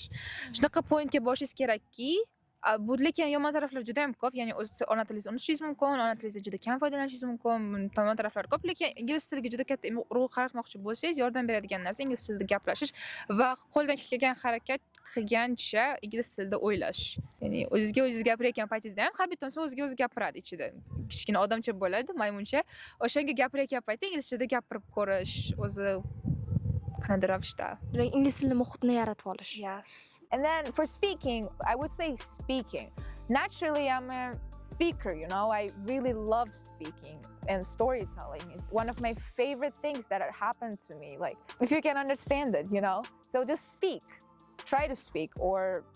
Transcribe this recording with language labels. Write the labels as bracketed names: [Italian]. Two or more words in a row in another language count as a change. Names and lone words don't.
[Uzbek] Shunaqa pointga borishingiz kerakki, bu lekin yomon taraflari juda ham ko'p, ya'ni o'z ona tilingizni unutishingiz mumkin, ona tilingizdan juda kam foydalanishingiz mumkin, yomon taraflari ko'p, lekin ingliz tiliga juda katta urg'u qaratmoqchi bo'lsangiz, yordam beradigan narsa ingliz tilida gaplashish va qo'ldan kelgan harakat qilgancha ingliz tilida o'ylash. Ya'ni o'zingiz gapirayotgan paytingizda ham har bittanasi o'ziga o'zi gapiradi ichida. Kichkina odamcha bo'ladi, maymuncha. O'shanga gapirayotgan paytda ingliz tilida gapirib ko'rish, o'zi qanday ravishda. Demak, ingliz tili muhitini yaratib olish. [English] Yes. And then for speaking, I would say speaking. Naturally, I'm a speaker, I really love speaking and storytelling. It's one of my favorite things that had happened to me. Like, if you can understand it, So just speak. Try to speak or, yeah.